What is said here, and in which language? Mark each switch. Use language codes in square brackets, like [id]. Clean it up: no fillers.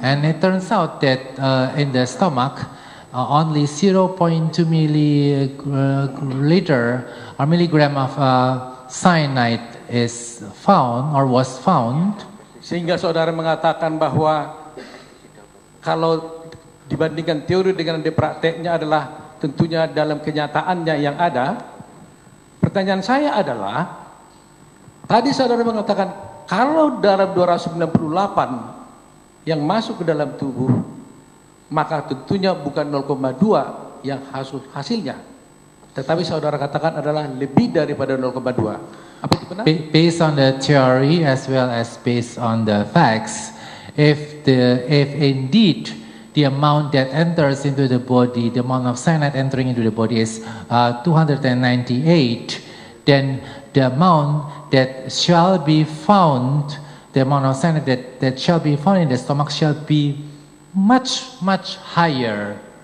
[en] And it turns out that in the stomach only 0.2 milliliter or milligram of cyanide is found or was found. [id] Sehingga saudara mengatakan bahwa kalau dibandingkan teori dengan di prakteknya adalah tentunya dalam kenyataannya yang ada. Pertanyaan saya adalah, tadi saudara mengatakan kalau dalam 298 yang masuk ke dalam tubuh, maka tentunya bukan 0,2 yang hasilnya. Tetapi saudara katakan adalah lebih daripada 0,2. Apa itu benar? [en] Based on the theory as well as based on the facts, if indeed the amount that enters into the body, the amount of cyanide entering into the body is 298, then the amount that shall be found, the amount of cyanide that shall be found in the stomach shall be much higher.